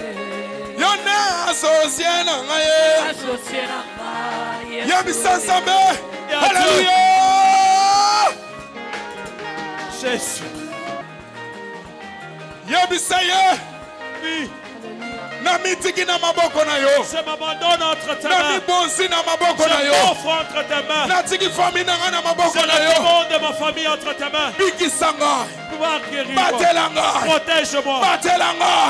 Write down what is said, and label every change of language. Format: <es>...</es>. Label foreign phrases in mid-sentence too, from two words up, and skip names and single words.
<ln>Yonde associé na ngaye. Associé nanga Yesue. Yabisa sambe. Alléluia.</ln> <fr>Jésus.</fr> <ln>Yabisa ye.</ln> <fr>Oui.</fr> <ln>Na mitiki na maboko na yo.</ln> <fr>Je m'abandonne entre tes</fr> <ln>Na</ln> <fr>mains.</fr> <ln>mibonzi na maboko na</ln> <fr>Je</fr> <ln>yo.</ln> <fr>m'offre entre tes mains.</fr> <ln>Na tiki famille na nga na</ln> <fr>Je</fr> <ln>maboko na</ln> <fr>le</fr> <ln>yo.</ln> <fr>monde de ma famille entre tes mains.</fr> <ln>Bikisanga.</ln> <fr>Pouvoir guérir-moi.</fr> <ln>Batelanga.</ln> <fr>Protège-moi.</fr> <ln>Batelanga.</ln>